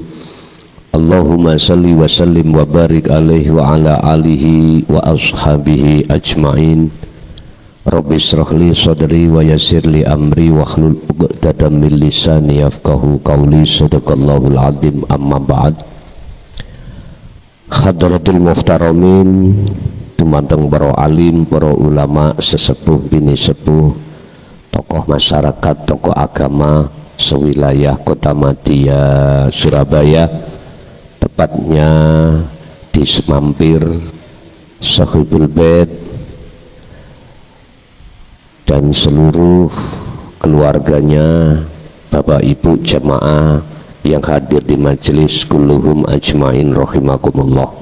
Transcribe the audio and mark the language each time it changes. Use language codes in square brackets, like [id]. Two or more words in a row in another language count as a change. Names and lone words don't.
[ar] اللهم صل وسلم وبارك عليه وعلى آله وأصحابه أجمعين. رب اشرح لي صدري ويسر لي أمري واحلل عقدة من لساني يفقهوا قولي. صدق الله العظيم أما بعد حضرة المحترمين, [jv] tumanteng para alim, para ulama, sesepuh bini sepuh, [id] tokoh masyarakat, tokoh agama sewilayah Kota Madia Surabaya, tepatnya di Semampir, Sahibul Bait, dan seluruh keluarganya, Bapak Ibu jemaah yang hadir di majelis, [ar] كلهم أجمعين رحمكم الله.